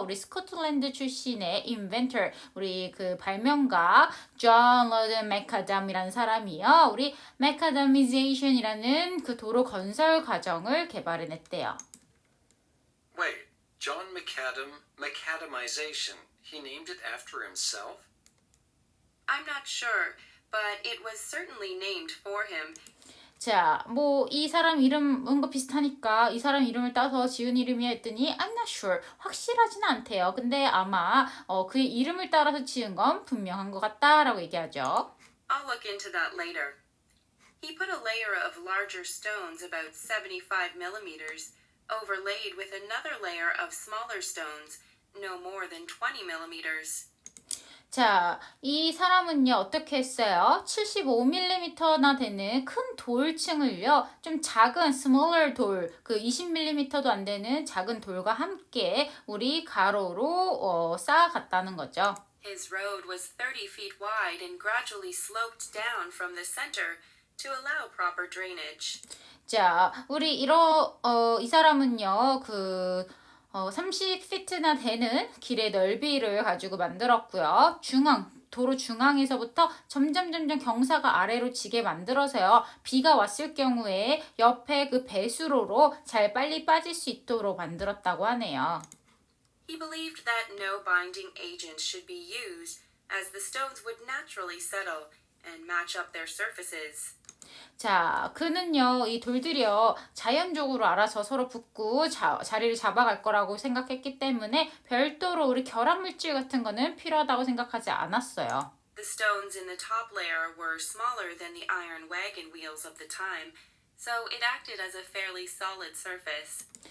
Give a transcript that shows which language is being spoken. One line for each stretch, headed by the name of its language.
Korean: 우리 스코틀랜드 출신의 inventor, 우리 그 발명가, John Loudon McAdam이라는 사람이요. 우리 macadamization이라는 그 도로 건설 과정을 개발해냈대요.
English: Wait, John McAdam, macadamization. He named it after himself? I'm not sure, but it was certainly named for him.
Korean: 자, 뭐 이 사람 이름은 거 비슷하니까 이 사람 이름을 따서 지은 이름이야 했더니
English: I'm not sure.
Korean: 확실하진 않대요. 근데 아마 그의 이름을 따라서 지은 건 분명한 것 같다라고 얘기하죠.
English: I'll look into that later. He put a layer of larger stones about 75 millimeters, overlaid with another layer of smaller stones, no more than 20 millimeters.
Korean: 자, 이 사람은요, 어떻게 했어요? 75mm나 되는 큰 돌층을요, 좀 작은 smaller 돌, 그 20mm도 안 되는 작은 돌과 함께 우리 가로로 쌓아갔다는 거죠.
English: His road was 30 feet wide and gradually sloped down from the center to allow proper drainage.
Korean: 자, 우리 이 사람은요, 30피트나 되는 길의 넓이를 가지고 만들었고요. 도로 중앙에서부터 점점 경사가 아래로 지게 만들어서요. 비가 왔을 경우에 옆에 그 배수로로 잘 빨리 빠질 수 있도록 만들었다고 하네요.
English: He believed that no binding agent should be used, as the stones would naturally settle and match up their surfaces.
Korean: 자, 그는요, 이 돌들이요, 자연적으로 알아서 서로 붙고 자리를 잡아갈 거라고 생각했기 때문에 별도로 우리 결합물질 같은 거는 필요하다고 생각하지 않았어요.
English: The stones in the top layer were smaller than the iron wagon wheels of the time, so it acted as a fairly solid surface.